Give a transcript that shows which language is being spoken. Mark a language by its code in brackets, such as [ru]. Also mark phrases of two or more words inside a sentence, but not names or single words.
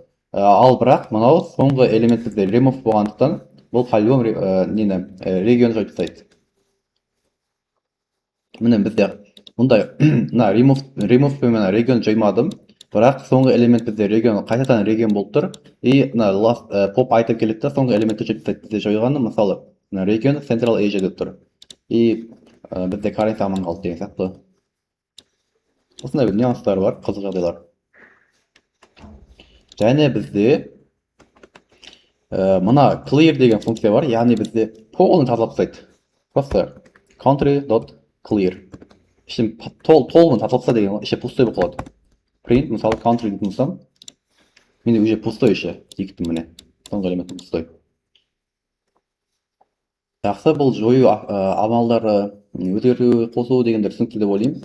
[kk] Ал бірақ мынау соңғы элемент бізде remove болғандықтан бұл по-любому регион жойып тастайды. Міне бізде мұндай мына remove пен мына регион жоймадым, бірақ соңғы элемент бізде регион қайтадан регион болып тұр. И мына [en] last pop item [kk] келеді да соңғы элементті жойып тастайды. Бізде жойғаны мысалы мына регион Central Asia деп тұр. И бізде currency аман қалды деген сияқты. Осындай бір нюанстар бар, қызық жағдайлар. Және бізде мына clear деген функция бар, яғни бізде полын тазалап тастайды. [ru] Просто country.clear. [kk] Ішін толығын тазалап тастайды деген, іші пустой болып қалады. Print, мысалы country дейтін болсам, менде [ru] уже пустой [kk] іші, дикті міне, соңғы элемент пустой. Жақсы, бұл жою амалдары өзгерту, қосу дегендер түсінікті деп ойлаймын.